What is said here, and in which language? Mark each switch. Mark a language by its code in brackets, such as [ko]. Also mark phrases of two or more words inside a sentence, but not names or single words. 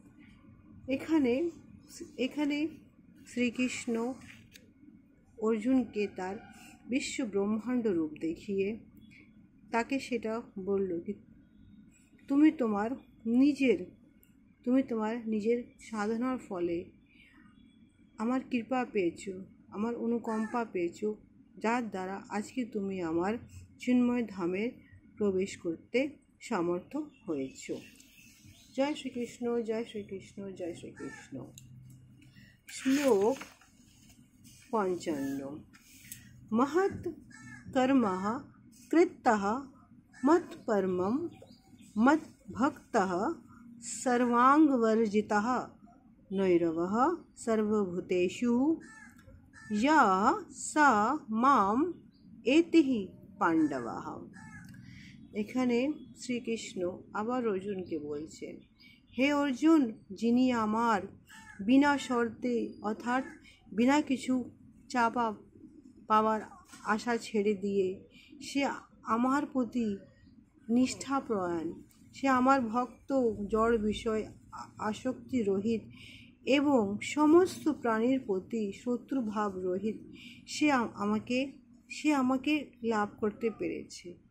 [bn] এখানে শ্রীকৃষ্ণ অর্জুনকে তার বিশ্ব ব্রহ্মাণ্ড রূপ দেখিয়ে তাকে সেটা বলল কি তুমি তোমার নিজের সাধনার ফলে আমার কৃপা পেয়েছো, আমার অনুকম্পা পেয়েছো, যার দ্বারা আজকে তুমি আমার চিন্ময় ধামে প্রবেশ করতে সমর্থ হয়েছো। [hi] जय श्री कृष्ण, जय श्री कृष्ण, जय श्री कृष्ण। श्लोक 55। [sa] महत् कर्मः कृतः मत्परमं मद्भक्तः सर्वांगवर्जितः नैरवः सर्वभूतेषु यः स माम् एति पाण्डवः। [bn] এখানে শ্রীকৃষ্ণ আবার অর্জুনকে বলছেন, হে অর্জুন, যিনি আমার বিনা শর্তে অর্থাৎ বিনা কিছু চাপা পাওয়ার আশা ছেড়ে দিয়ে সে আমার প্রতি নিষ্ঠাপরায়ণ, সে আমার ভক্ত, জড় বিষয় আসক্তি রহিত এবং সমস্ত প্রাণীর প্রতি শত্রুভাব রহিত, সে আমাকে লাভ করতে পেরেছে।